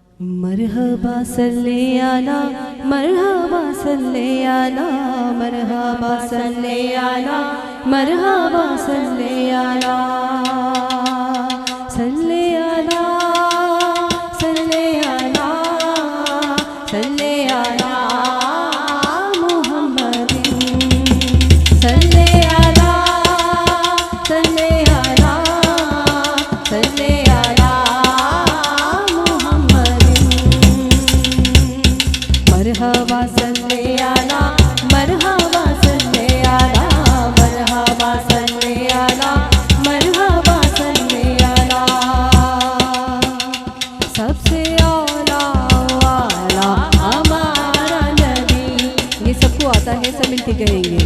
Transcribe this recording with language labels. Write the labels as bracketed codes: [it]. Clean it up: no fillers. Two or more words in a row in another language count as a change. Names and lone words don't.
[ar] مرحبا صل على، مرحبا صل على، مرحبا صل على، مرحبا صل على، صل على، صل على، صل على محمد، صل على، صل على، صل على مرحبا صل على، مرحبا صل على، مرحبا صل على، مرحبا صل على, [hi] सबसे आला वाला हमारा नबी। ये सबको आता है, सब मिलके कहेंगे।